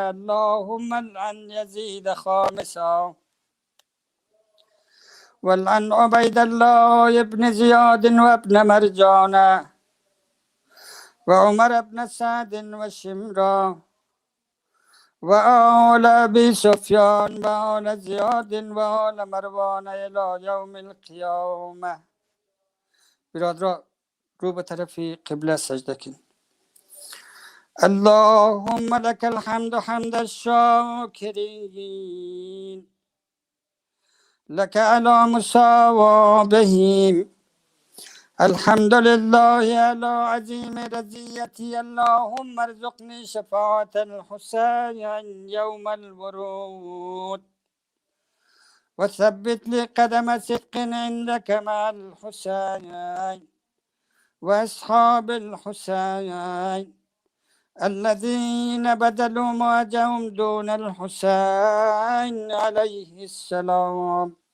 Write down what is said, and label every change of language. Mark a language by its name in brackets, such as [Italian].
[Arabic] اللهم العن يزيد خامسا والعن عبيد الله بن زياد وابن مرجان وعمر بن سعد وشمرا وآل أبي سفيان وآل زياد وآل مروان إلى يوم القيامة. [Persian] برادران رو به طرف قبله سجده کن. [Arabic] اللهم لك الحمد حمد الشاكرين لك على مساوابهم. الحمد لله على عظيم رضيتي. اللهم ارزقني شفاعة الحسين يوم الورود وثبت لي قدم صدق عندك مع الحسين وأصحاب الحسين الذين بذلوا مواجههم دون الحسين عليه السلام.